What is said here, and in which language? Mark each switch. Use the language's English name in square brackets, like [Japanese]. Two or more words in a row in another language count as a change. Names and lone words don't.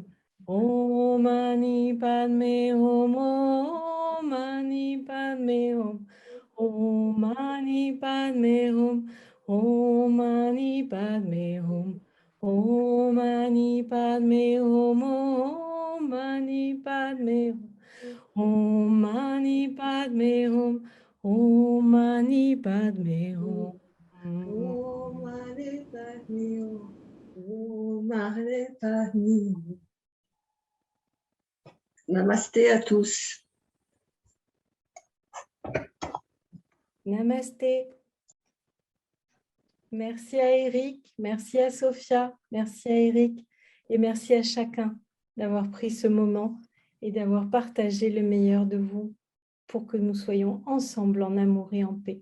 [Sanskrit] ॐ मणि पद्मे हूँ, ॐ मणि पद्मे हूँ, ॐ मणि पद्मे हूँ, ॐ मणि पद्मे हूँ, ॐ मणि पद्मे हूँ, ॐ मणि पद्मे हूँ, ॐ मणि पद्मे हूँ, ॐ मणि पद्मे हूँ. ॐ मणि पद्मे हूँ, ॐ मणि पद्मे हूँ. [French] Namasté à tous. Namasté. Merci à Eric, merci à Sophia, merci à Eric et merci à chacun d'avoir pris ce moment et d'avoir partagé le meilleur de vous pour que nous soyons ensemble en amour et en paix.